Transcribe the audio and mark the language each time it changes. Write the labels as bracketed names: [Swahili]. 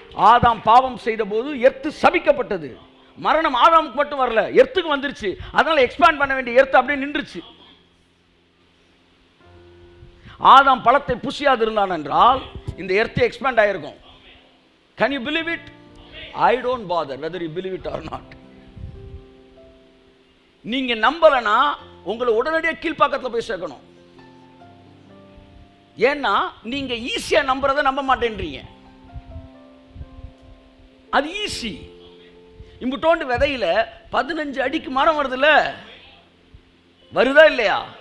[Tamil] ஆதாம் பாவம் செய்த போது எர்த்து சபிக்கப்பட்டது. மரணம் ஆதாமுக்கு மட்டும் வரல, எர்த்துக்கு வந்துருச்சு. அதனால எக்ஸ்பேண்ட் பண்ண வேண்டிய எர்த்து அப்படியே நின்றுச்சு. ஆதாம் பழத்தை புசியாது இருந்தான் என்றால் இந்த எர்த்து எக்ஸ்பேண்ட் ஆயிருக்கும். [English] Can you believe it? I don't bother whether you believe it or not. [Tamil] நீங்க நம்பலனா உங்களை உடனடியாக கீழ்ப்பாக்கத்தில் போய் சேர்க்கணும். ஏன்னா நீங்க ஈஸியா நம்புறதை நம்ப மாட்டேன்றீங்க. அது ஈஸி. இம்புட்டோண்டு விதையில 15 அடிக்கு மரம் வருதுல்ல, வருதா இல்லையா?